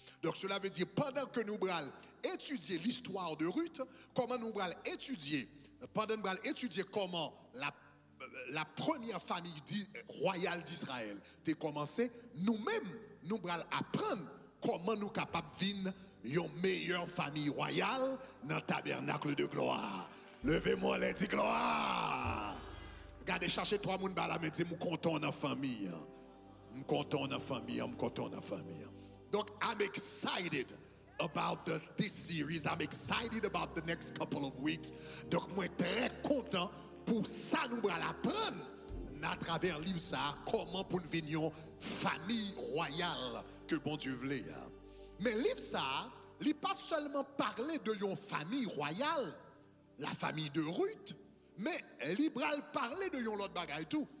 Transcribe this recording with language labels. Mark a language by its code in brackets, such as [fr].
[fr] Donc cela veut dire pendant que nous allons étudier l'histoire de Ruth, comment nous allons étudier, pendant nous allons étudier comment la première famille royale d'Israël a commencé, nous-mêmes, nous allons apprendre comment nous sommes capables de vivre une meilleure famille royale dans le tabernacle de gloire. Levez-moi les dix gloire. Regardez, cherchez trois personnes à la main, dites, nous comptons dans la famille. Nous comptons dans la famille, nous comptons dans la famille. [en] Donc, I'm excited about this series. I'm excited about the next couple of weeks. [fr] Donc, moi, très content pour ça, nous allons apprendre à travers le livre ça, comment pour nous venir une famille royale que bon Dieu voulait. Mais le livre ça, il n'est pas seulement parler de une famille royale, la famille de Ruth, mais il parler de une autre bagaille tout.